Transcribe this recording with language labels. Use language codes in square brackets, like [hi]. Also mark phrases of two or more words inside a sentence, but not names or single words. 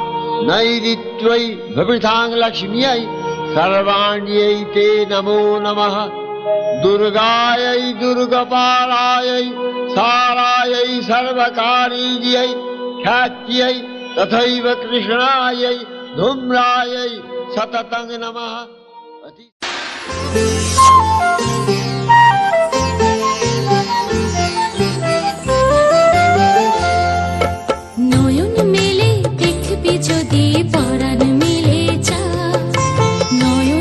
[sa] नैऋत्यै भवितां लक्ष्म्यै सर्वाण्यै ते नमो नमः, दुर्गायै दुर्गपालायै सारायै सर्वकारीयै ख्यात्यै तथैव कृष्णायै धूम्रायै सततं नमः। [bn] নয়ন মেলে দেখবি যদি পরাণ মেলে চা, নয়ন